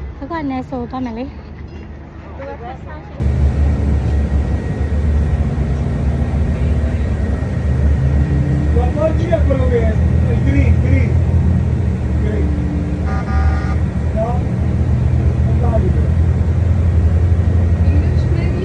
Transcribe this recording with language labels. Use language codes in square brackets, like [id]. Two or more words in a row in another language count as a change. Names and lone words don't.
[my] ကနေဆိုသွားမယ်လေ [it] Poi gira quello che è il green. No? Non valido. [en] English maybe?